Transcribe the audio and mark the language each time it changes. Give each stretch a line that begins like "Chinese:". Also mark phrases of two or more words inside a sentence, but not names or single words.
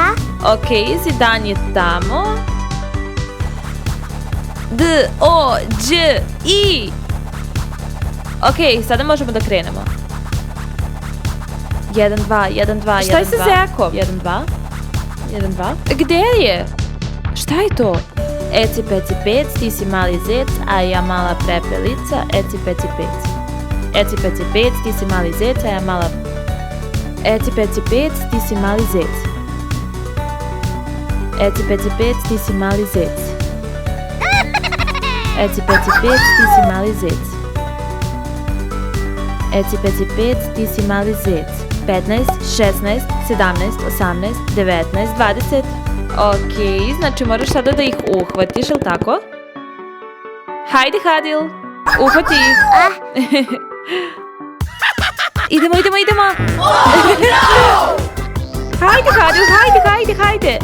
Serbian: Ok, Zidan je tamo. D, O, Đ, I. Ok, sada možemo da krenemo. 1, 2, 1, 2, 1, 2. Šta je sa Zekom? 1, 2. 1, 2. Gde je? Šta je to? Eci, peci, pec, ti si mali zec, a ja mala prepelica. Eci, peci, pec. Eci, peci, pec, ti si mali zec, a ja mala... Eci, peci, pec, ti si mali zec. Eci, peci, pec, ti si mali zec. Eci, peci, pec, ti si mali zec. Eci, peci, pec, ti si mali zec. 15, 16, 17, 18, 19, 20. Ok, znači moraš sada da ih uhvatiš, jel tako? Hajde, Hadil, uhvati ih. Idemo. Hajde, Hadil, hajde.